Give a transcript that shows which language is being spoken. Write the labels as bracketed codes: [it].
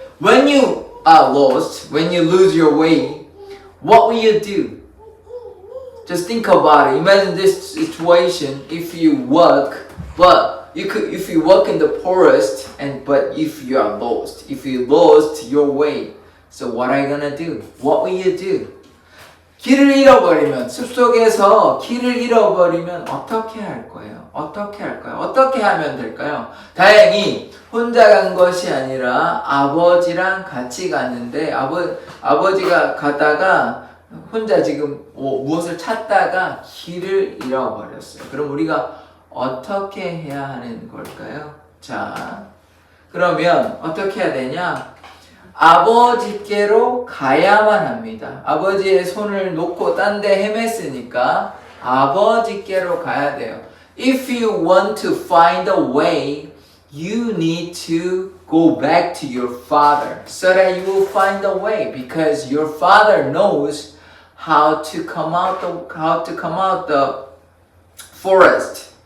[en] When you are lost, when you lose your way, what will you do? Just think about it. Imagine this situation. If you walk, but if you walk in the forest, but if you are lost, if you lost your way, so what are you gonna do? What will you do? [ko] 길을 잃어버리면, 숲속에서 길을 잃어버리면 어떻게 할 거예요? 어떻게 할까요? 어떻게 하면 될까요? 다행히 혼자 간 것이 아니라 아버지랑 같이 갔는데 아버지가 가다가 혼자 지금 무엇을 찾다가 길을 잃어버렸어요. 그럼 우리가 어떻게 해야 하는 걸까요? 자, 그러면 어떻게 해야 되냐? 아버지께로 가야만 합니다. 아버지의 손을 놓고 딴 데 헤맸으니까 아버지께로 가야 돼요. [en] If you want to find a way, you need to go back to your father so that you will find a way, because your father knows how to come out the forest.